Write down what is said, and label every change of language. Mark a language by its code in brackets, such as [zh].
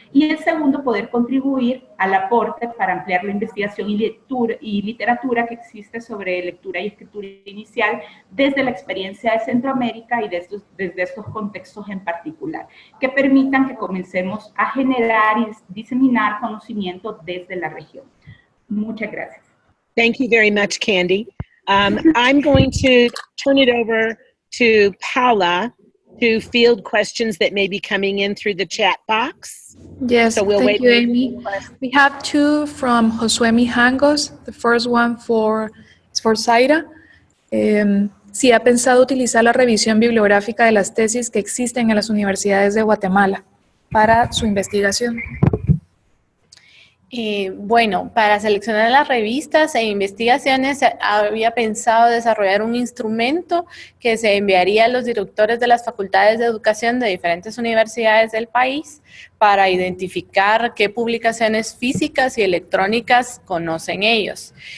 [es] Y el segundo, poder contribuir al aporte para ampliar la investigación y literatura que existe sobre lectura y escritura inicial desde la experiencia de Centroamérica y desde estos contextos en particular, que permitan que comencemos a generar y diseminar conocimiento desde la región. Muchas gracias. [en] Thank you very much, Candy. I'm going to turn it over to Paula to field questions that may be coming in through the chat box. Yes, so we'll thank you, Amy. We have two from Josué Mijangos. The first one is for Zaira. [es] Si ha pensado utilizar la revisión bibliográfica de las tesis que existen en las universidades de Guatemala para su investigación. Bueno, para seleccionar las revistas e investigaciones había pensado desarrollar un instrumento que se enviaría a los directores de las facultades de educación de diferentes universidades del país para identificar qué publicaciones físicas y electrónicas conocen ellos.